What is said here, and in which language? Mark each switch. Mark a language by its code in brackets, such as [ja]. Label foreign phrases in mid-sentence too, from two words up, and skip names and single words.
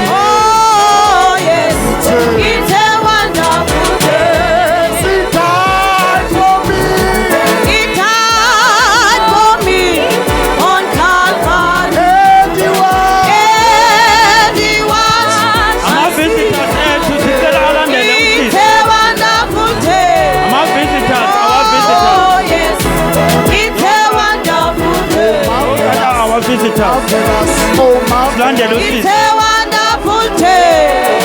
[en] Oh, yes. It's a wonderful day. He died for me. He died for me on Calvary. And he was. And he washed my [zu] Ama-visitors [en] sins [zu] ethu sicela alandele [en] It's [zu] usisi. [en] a wonderful day. [zu] Ama-visitors, our [en] Oh, visitors. yes. It's a wonderful day. Our visitors. Marvelous, oh marvelous. [zu] Silandele [en] It's [zu] usisi. [en] a wonderful day.